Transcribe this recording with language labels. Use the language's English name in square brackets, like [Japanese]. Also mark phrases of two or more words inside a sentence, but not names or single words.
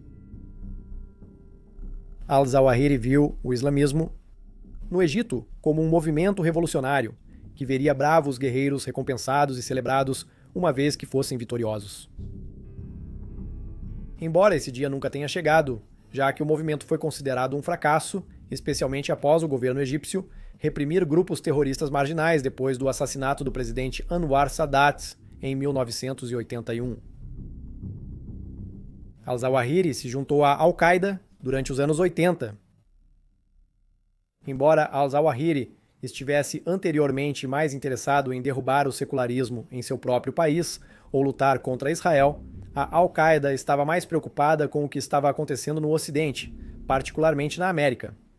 [Portuguese] Al-Zawahiri viu o islamismo no Egito como um movimento revolucionário, que veria bravos guerreiros recompensados e celebrados uma vez que fossem vitoriosos. Embora esse dia nunca tenha chegado, já que o movimento foi considerado um fracasso, especialmente após o governo egípcio reprimir grupos terroristas marginais depois do assassinato do presidente Anwar Sadat em 1981. Al-Zawahiri se juntou à Al-Qaeda durante os anos 80. Embora Al-Zawahiri estivesse anteriormente mais interessado em derrubar o secularismo em seu próprio país ou lutar contra Israel, a Al-Qaeda estava mais preocupada com o que estava acontecendo no Ocidente, particularmente na América.